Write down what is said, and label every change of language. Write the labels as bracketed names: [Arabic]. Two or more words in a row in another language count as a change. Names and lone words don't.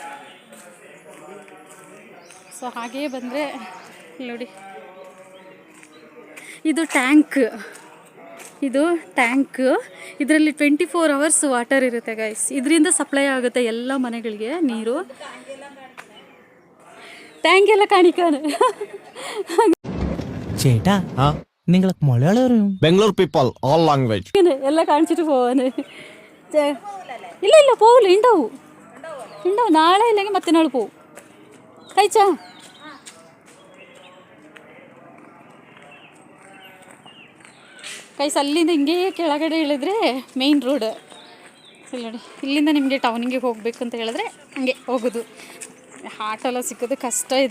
[Kannada] ಸೊ ಹಾಗೇ ಬಂದರೆ ನೋಡಿ, ಇದು ಟ್ಯಾಂಕ್. ಇದರಲ್ಲಿ 24 hours ವಾಟರ್ ಇರುತ್ತೆ ಗೈಸ್. ಇದರಿಂದ ಸಪ್ಲೈ ಆಗುತ್ತೆ ಎಲ್ಲ ಮನೆಗಳಿಗೆ ನೀರು. ಟ್ಯಾಂಕ್ ಎಲ್ಲ ಕಾಣಿಕಾನು [Malayalam] ചേട്ടാ നിങ്ങൾക്ക് മലയാളം [English] Bangalore people all language [Kannada] ಎಲ್ಲ ಕಾಣಿಸಿಟ್ಟು പോവാന്. [Malayalam] ಇಲ್ಲ പോവില്ല, ഉണ്ടാവും നാളെ ഇല്ലെങ്കിൽ മറ്റന്നാൾ പോവും. [Kannada] കഴിച്ചാ ಗೈಸ್, ಅಲ್ಲಿಂದ ಹಿಂಗೆ ಕೆಳಗಡೆ ಇಳಿದ್ರೆ ಮೇಯ್ನ್ ರೋಡ್. ಇಲ್ಲಿ ನೋಡಿ, ಇಲ್ಲಿಂದ ನಿಮಗೆ ಟೌನಿಗೆ ಹೋಗಬೇಕು ಅಂತ ಹೇಳಿದ್ರೆ ಹಂಗೆ ಹೋಗೋದು. ಆಟೋಲ್ಲ ಸಿಕ್ಕೋದು ಕಷ್ಟ ಇದೆ.